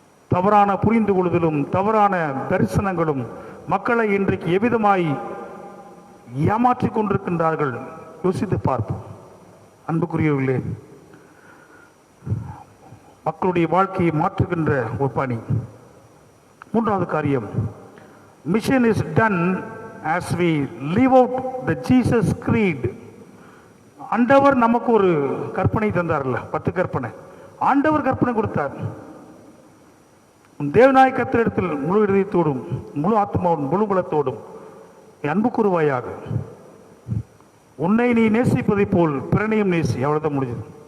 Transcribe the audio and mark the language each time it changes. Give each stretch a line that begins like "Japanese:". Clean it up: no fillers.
Tamil: தவறான புரிந்து கொள்ளுதலும் தவறான தரிசனங்களும் மக்களை இன்றைக்கு எவ்விதமாய் ஏமாற்றிக் கொண்டிருக்கின்றார்கள். யோசித்து பார்ப்போம். அன்புக்குரியவர்களே, மக்களுடைய வாழ்க்கையை மாற்றுகின்ற ஒரு பணி. மூன்றாவது காரியம்,
English: Mission is done as we live out the Jesus creed.
Tamil: ஆண்டவர் நமக்கு ஒரு கற்பனை தந்தார்ல, 10 கற்பனை. ஆண்டவர் கற்பனை கொடுத்தார். தேவனாய் கர்த்தரிடத்தில் முழு இதயத்தோடும் முழு ஆத்மாவோடும் முழு பலத்தோடும் அன்பு கூறுவாயாக. உன்னை நீ நேசிப்பதை போல் பிறனையும் நேசி. அவ்வளவுதான் முடிஞ்சது.